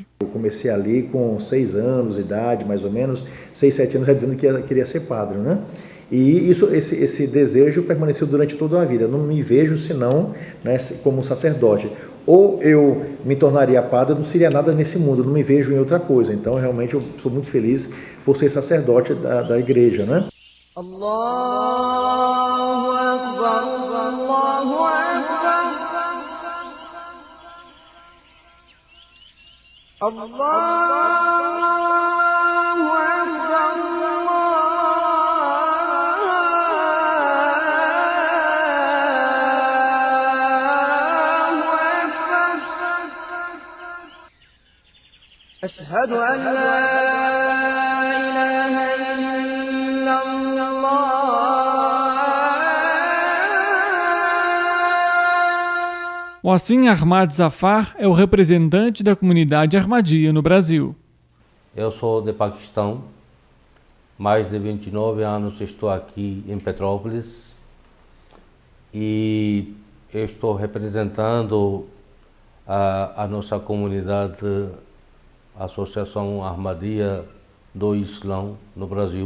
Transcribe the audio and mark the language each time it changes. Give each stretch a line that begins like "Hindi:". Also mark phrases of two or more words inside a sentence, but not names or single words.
Portuguese: Eu comecei ali com 6 anos de idade, mais ou menos, 6, 7 anos, já dizendo que queria ser padre, né? E esse desejo permaneceu durante toda a vida. Eu não me vejo senão, né, como sacerdote. Ou eu me tornaria padre, eu não seria nada nesse mundo, eu não me vejo em outra coisa. Então, realmente, eu sou muito feliz por ser sacerdote da igreja, né?
Arabic: الله أكبر، الله أكبر، الله أكبر، الله أكبر. أشهد أن لا إله
Portuguese: O Assim Ahmad Zafar é o representante da comunidade Ahmadiyya no Brasil. Eu sou de Paquistão, mais de 29 anos estou aqui em Petrópolis e estou representando a nossa comunidade, a Associação Ahmadiyya do Islã no Brasil.